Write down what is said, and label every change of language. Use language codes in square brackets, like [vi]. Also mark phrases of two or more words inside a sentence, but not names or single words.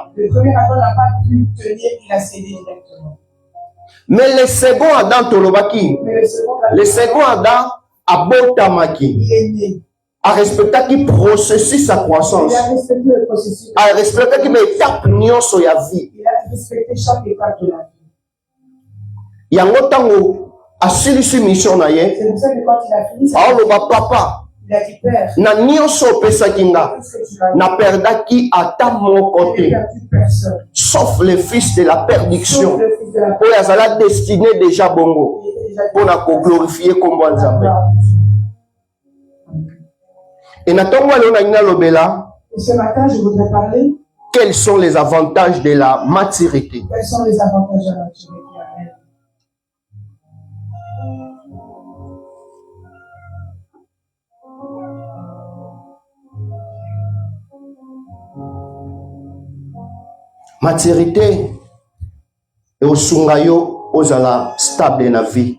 [fr] Le premier Adam n'a pas pu tenir, il a cédé directement. Mais le second Adam tolobaki, Mais le second Adam abotamaki. il est né. [ln] Arespectaki [fr] processus sa croissance. Il a respecté le processus. [ln] Arespectaki me étape nyonso ya vie. [fr] Il a respecté chaque étape de la vie. [ln] Yango tango asilisi mission na ye. [fr] C'est pour ça que quand il a fini, [ln] Aoloba papa [fr] il a dit, Père, [ln] na nyonso opesaki nga [fr] qu'est-ce que tu vas [ln] na perdaki ata moko [fr] Je n'ai [ln] te [fr] perdu personne. sauf le fils de la Sauf perdition le fils de la [ln] oyo azala [fr] destiné déjà [ln] bongo [fr] Il était déjà [ln] mpona koglorifie kombo ya nzambe. [fr] Et [ln] E na ntongo aleo na ngai nalobela [fr] ce matin, je voudrais parler quels sont les avantages de la maturité. quels sont les avantages de la maturité. Amen. [ln] Maturité eosunga yo ozala stable na vie.